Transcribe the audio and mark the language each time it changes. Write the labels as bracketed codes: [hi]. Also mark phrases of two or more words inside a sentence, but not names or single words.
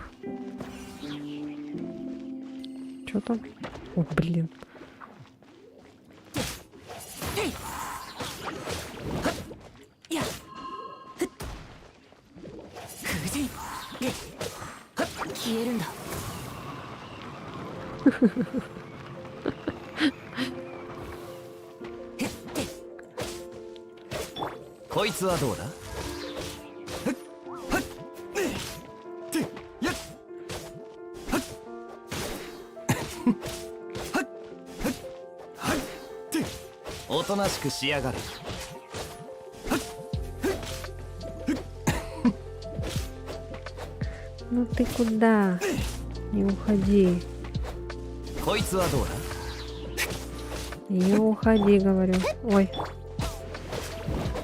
[ru] Что там? О, блин. Киерунда. [ja] こいつはどうだ。おとなしくしやがる。 [ru] Ну ты куда? Не уходи. [ja] こいつはどうだ。 [ru] Не уходи, говорю. Ой.